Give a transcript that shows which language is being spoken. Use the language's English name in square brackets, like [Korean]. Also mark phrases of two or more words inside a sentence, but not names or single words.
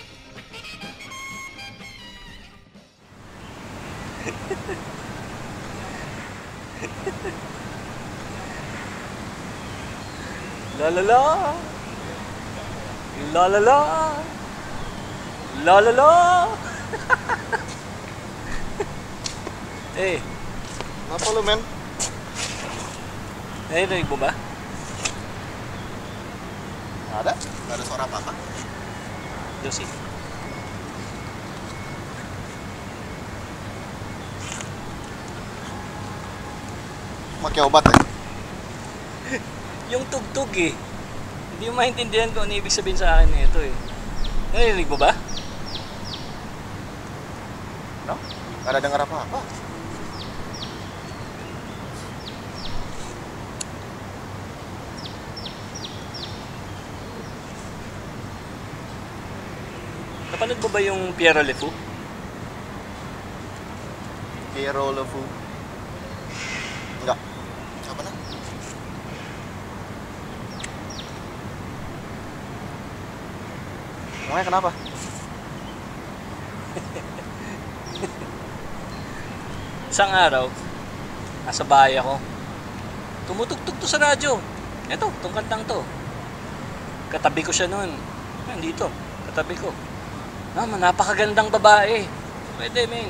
[Filipino] La la la. La la la. La la la. Eh. Napalo, men? Narinig mo ba? [Indonesian] Ada? Ada suara apa-apa? Josie. Pakai obat ya? [Filipino] Yung tugtog eh. Hindi mo maintindihan kung ano ibig sabihin sa akin nito eh. Narinig mo ba? No? [Indonesian] Gak ada dengar apa-apa. [Filipino] Napanood mo ba yung Piero Le Fou? Piero Le Fou? [Indonesian] Enggak. Siapa na? Emangnya kenapa? [Filipino] Isang araw, nasa bahay ako. Tumutugtog to sa radyo. Eto, tong kantang to. Katabi ko siya noon. Nandito, katabi ko. Napakagandang babae. Pwede, men.